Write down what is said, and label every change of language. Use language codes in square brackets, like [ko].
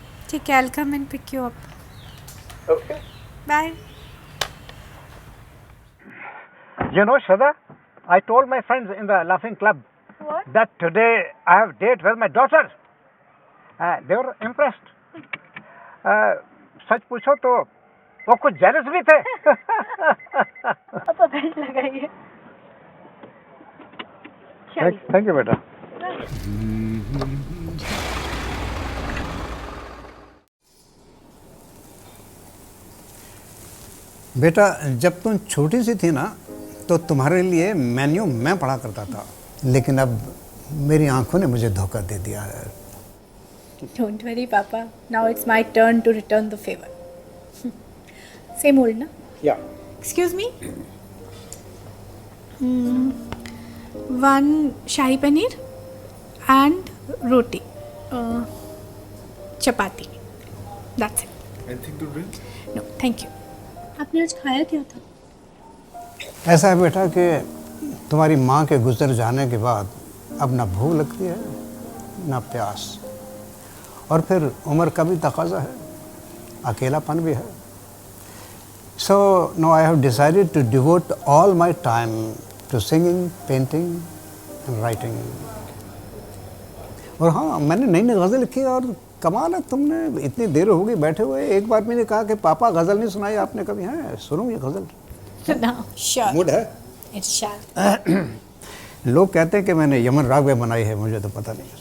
[hi] ठीक है, [en] I'll come and pick you up. Okay. Bye. You know, Shraddha, I told my friends in the Laughing Club that today I have date with my daughter. They were impressed. [hi] सच पूछो तो वो कुछ jealous भी थे. पापा belt लगाइए. [en] Thank you, beta. [hi] बेटा, जब तुम छोटी सी थी ना तो तुम्हारे लिए मेन्यू मैं पढ़ा करता था, लेकिन अब मेरी आंखों ने मुझे धोखा दे दिया है. [en] Don't worry, Papa. Now it's my turn to return the favor. Same old, na? Yeah. Excuse me? One shahi paneer and roti. Chapati. That's it. Anything to drink? No, thank you. [hi] आपने आज खाया क्या था? ऐसा है बेटा कि तुम्हारी माँ के गुजर जाने के बाद अब ना भूख लगती है ना प्यास, और फिर उम्र का भी तकाजा है, अकेलापन भी है. [en] So now I have decided to devote all my time to singing, painting and writing. [hi] और हाँ, मैंने नई नई गज़ल लिखी और कमाल है, तुमने इतनी देर हो गई बैठे हुए. एक बार मैंने कहा कि पापा गज़ल नहीं सुनाई आपने कभी. है, सुनो ये गज़ल. सुनाओ. Sure. मूड है? [en] It's sure. [hi] लोग कहते हैं कि मैंने यमन राग में बनाई है, मुझे तो पता नहीं.